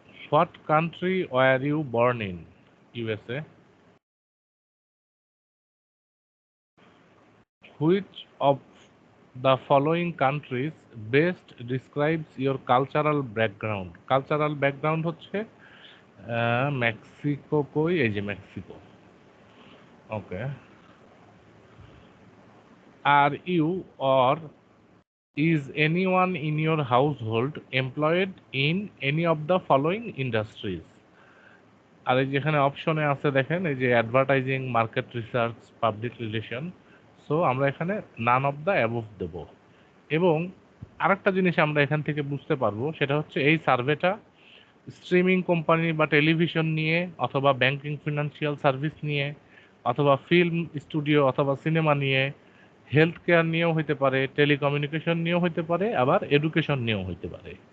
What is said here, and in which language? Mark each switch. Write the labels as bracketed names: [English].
[English] What country were you born in? USA. Which of the following countries best describes your cultural background? [Bangla] Cultural background হচ্ছে Mexico. কই, এই যে Mexico. Okay. Are you [English] or is anyone in your household employed in any of the following industries? [Bangla] আর এই যেখানে অপশনে আছে দেখেন, এই যে advertising, market research, public relation. So আমরা এখানে নান অফ দ্য অ্যাবভ দেব। এবং আরেকটা জিনিস আমরা এখান থেকে বুঝতে পারবো, সেটা হচ্ছে এই সার্ভেটা স্ট্রিমিং কোম্পানি বা টেলিভিশন নিয়ে, অথবা ব্যাংকিং ফিনান্সিয়াল সার্ভিস নিয়ে, অথবা ফিল্ম স্টুডিও অথবা সিনেমা নিয়ে, হেলথ কেয়ার নিয়েও হইতে পারে, টেলিকমিউনিকেশন নিয়েও হইতে পারে, আবার এডুকেশন নিয়েও হইতে পারে।